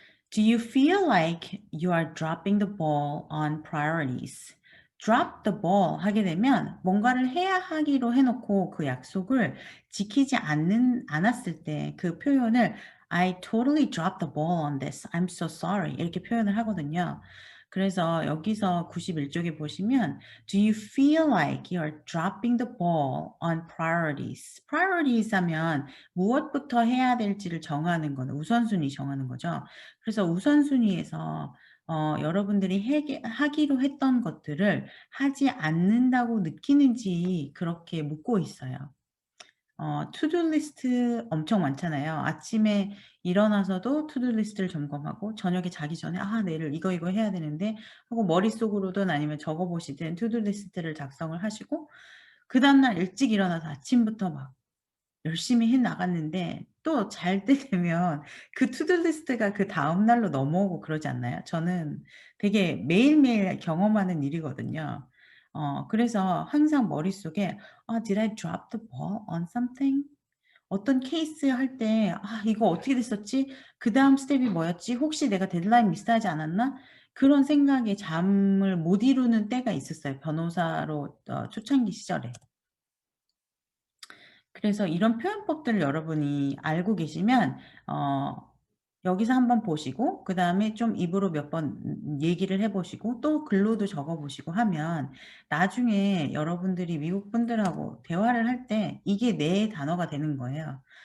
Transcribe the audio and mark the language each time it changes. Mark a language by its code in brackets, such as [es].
[en] Do you feel like you are dropping the ball on priorities? drop the ball [ko] 하게 되면 뭔가를 해야 하기로 해놓고 그 약속을 지키지 않았을 때 그 표현을 [en] I totally dropped the ball on this. I'm so sorry. [ko] 이렇게 표현을 하거든요. 그래서 여기서 91쪽에 보시면 [en] Do you feel like you are dropping the ball on priorities? [ko] priorities 하면 무엇부터 해야 될지를 정하는 거는 우선순위 정하는 거죠. 그래서 우선순위에서 여러분들이 하기로 했던 것들을 하지 않는다고 느끼는지 그렇게 묻고 있어요. 투두 리스트 엄청 많잖아요. 아침에 일어나서도 투두 리스트를 점검하고 저녁에 자기 전에 '아 내일 이거 해야 되는데.' 하고 머릿속으로든 아니면 적어 보시든 투두 리스트를 작성을 하시고 그다음 날 일찍 일어나서 아침부터 막 열심히 해 나갔는데 또 잘 때 되면 그 투두 리스트가 그다음 날로 넘어오고 그러지 않나요? 저는 되게 매일매일 경험하는 일이거든요. 그래서 항상 머릿속에 '아 [en] did I drop the ball on something?' [ko] 어떤 케이스 할 때 '아 이거 어떻게 됐었지? 그다음 스텝이 뭐였지? 혹시 내가 데드라인 미스하지 않았나?' 그런 생각에 잠을 못 이루는 때가 있었어요, 변호사로 초창기 시절에. 그래서 이런 표현법들을 여러분이 알고 계시면 여기서 한번 보시고 그다음에 좀 입으로 몇 번 얘기를 해 보시고 또 글로도 적어 보시고 하면 나중에 여러분들이 미국 분들하고 대화를 할 때 이게 내 단어가 되는 거예요.